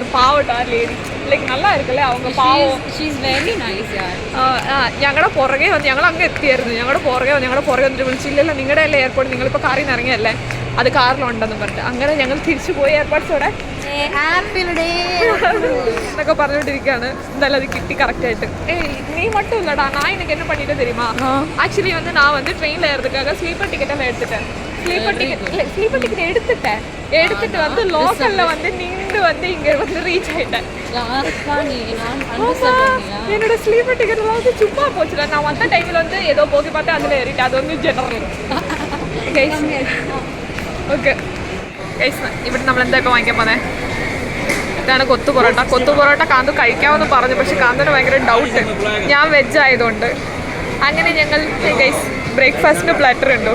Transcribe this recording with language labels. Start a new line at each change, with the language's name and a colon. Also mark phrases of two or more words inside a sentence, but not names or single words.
Malayalam: പാവട്ടോ ആ ലേഡി, ലൈക്ക് നല്ലതായിരിക്കല്ലേ அவங்க പാവം. ഞങ്ങളുടെ പുറകെ വന്ന് ഞങ്ങൾ അങ്ങ് എത്തിയായിരുന്നു. ഞങ്ങളുടെ പുറകെ വന്നിട്ട് വിളിച്ചില്ലല്ലോ നിങ്ങളുടെ അല്ലേ എയർപോർട്ട്, നിങ്ങളിപ്പോൾ കാറിൽ നിന്ന് ഇറങ്ങിയല്ലേ, അത് കാറിലുണ്ടെന്ന് പറഞ്ഞിട്ട്. അങ്ങനെ ഞങ്ങൾ തിരിച്ചു പോയി എയർപോർട്ട്സോടെ എന്നൊക്കെ പറഞ്ഞോണ്ടിരിക്കുകയാണ്. എന്തായാലും അത് കിട്ടി കറക്റ്റായിട്ട്.
Tamil: நீ மட்டும் இல்லடா, நான் எனக்கு என்ன பண்ணிட்டு தெரியுமா, ஆக்சுவலி வந்து நான் வந்து ட்ரெயினில் ஏறதுக்காக
English: sleeper ticket
Tamil: எல்லாம் எடுத்துட்டேன்.
English: sleeper ticket
Tamil: எடுத்துட்டு வந்து லோக்கல்ல வந்து நின்று வந்து இங்க வந்து ரீச் ஆயிட்டேன். என்னோட
English: sleeper ticket
Tamil: வந்து சும்மா போச்சுல. நான் வந்த டைமில் வந்து ஏதோ போகி பார்த்து அதில் ஏறிட்டேன். அது வந்து ജനറൽ.
English: okay guys,
Malayalam: ഇവിടെ നമ്മൾ എന്താ ഇപ്പോൾ വാങ്ങിക്കാൻ പോകുന്നത്? ഇതാണ് കൊത്തു പൊറോട്ട. കാന്തു കഴിക്കാമെന്ന് പറഞ്ഞു, പക്ഷെ കാന്തുവിന് ഭയങ്കര ഡൗട്ട്, ഞാൻ വെജ് ആയതുകൊണ്ട്. അങ്ങനെ ഞങ്ങൾ ഗൈസ് ബ്രേക്ക്ഫാസ്റ്റിന് പ്ലാറ്റർ ഉണ്ട്.